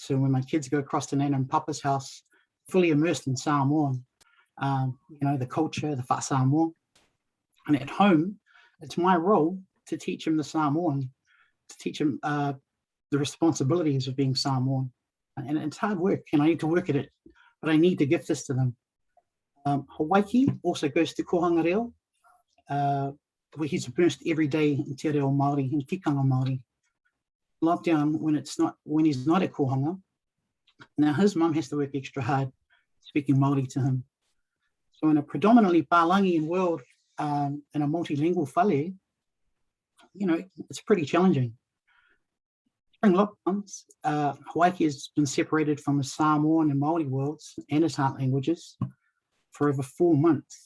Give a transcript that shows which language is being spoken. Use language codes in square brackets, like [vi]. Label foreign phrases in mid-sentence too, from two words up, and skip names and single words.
[en] So when my kids go across to Nana and Papa's house, fully immersed in Samoan, you know, the culture, the wha Samoan. And at home, it's my role to teach them the Samoan, to teach them the responsibilities of being Samoan. And it's hard work, and I need to work at it, but I need to give this to them. Hawaii also goes to [mi] kohanga reo, [en] where he's immersed every day in [mi] te reo Māori, [en] in [mi] tikanga Māori. [en] Lockdown, when he's not at kohanga, now his mum has to work extra hard speaking Māori to him. So in a predominantly Palangian world, in a multilingual whale, you know, it's pretty challenging. During lockdowns, Hawaii has been separated from the Samoan and Māori worlds and his heart languages for over 4 months.